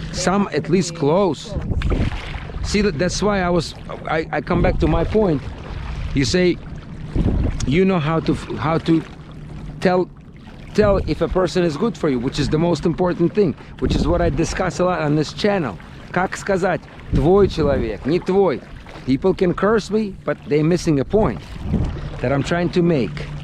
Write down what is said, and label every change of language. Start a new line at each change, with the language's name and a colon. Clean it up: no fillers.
English: Some at least close. See, that's why I come back to my point. You say you know how to tell if a person is good for you, which is the most important thing, which is what I discuss a lot on this channel.
Russian: Как сказать, твой человек, не твой.
English: People can curse me, but they're missing a point that I'm trying to make.